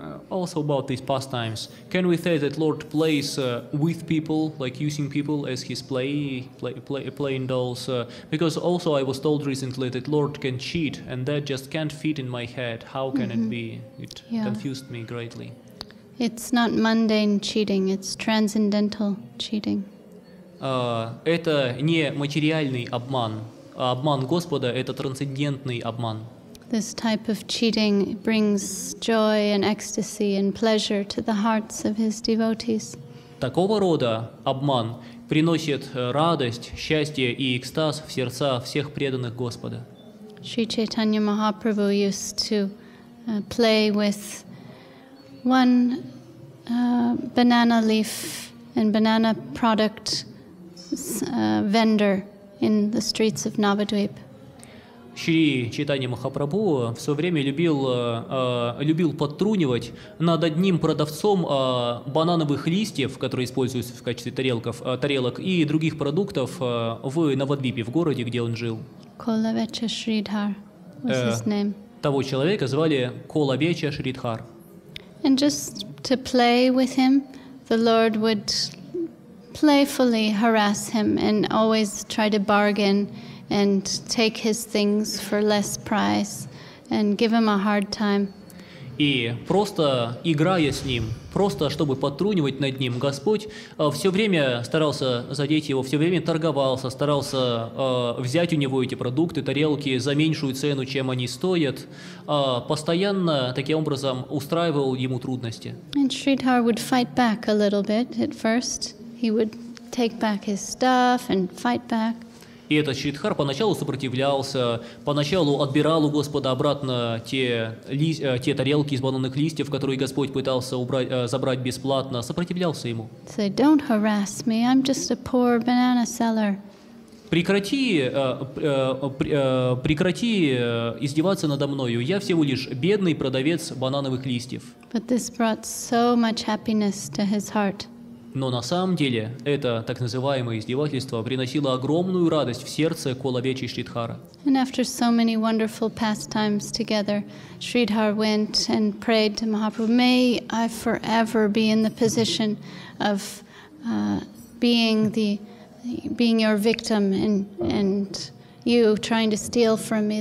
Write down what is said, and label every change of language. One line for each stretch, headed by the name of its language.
English: Also about these pastimes, can we say that Lord plays with people, like using people as his playing dolls? Because also I was told recently that Lord can cheat, and that just can't fit in my head. How can it be? It confused me greatly. It's not mundane cheating, it's transcendental cheating.
Russian: Это не материальный обман, а обман Господа — это трансцендентный обман.
English: This type of cheating brings joy and ecstasy and pleasure to the hearts of his devotees.
Russian: Такого рода обман приносит радость, счастье и экстаз в сердца всех преданных Господа.
English: Sri Chaitanya Mahaprabhu used to play with one banana leaf and banana product vendor in the streets of Navadvip.
Russian: Шри Чайтанья Махапрабху в свое время любил подтрунивать над одним продавцом банановых листьев, которые используются в качестве тарелок и других продуктов в Навадвипе, в городе, где он жил.
English: Kolaveccha Sridhar was his name.
Russian: Того человека звали Колавеча Шридхар.
English: And just to play with him, the Lord would playfully harass him and always try to bargain and take his things for less price and give him a hard time.
Russian: И просто играя с ним, просто чтобы подтрунивать над ним, Господь все время старался задеть его, все время торговался, старался взять у него эти продукты, тарелки за меньшую цену, чем они стоят, постоянно таким образом устраивал ему трудности.
English: And Sridhar would fight back a little bit at first. He would take back his stuff and fight back.
Russian: И этот Шридхар поначалу сопротивлялся, поначалу отбирал у Господа обратно те тарелки из банановых листьев, которые Господь пытался забрать бесплатно, сопротивлялся ему.
English: Say, don't harass me, I'm just a poor banana seller.
Russian: Прекрати издеваться надо мною, я всего лишь бедный продавец банановых листьев.
English: But this brought so much happiness to his heart.
Russian: Но на самом деле это так называемое издевательство приносило огромную радость в сердце Колавечи Шридхара.
English: And after so many wonderful pastimes together, Sridhar went and prayed to Mahaprabhu, may I forever be in the position of being your victim and you trying to steal from me.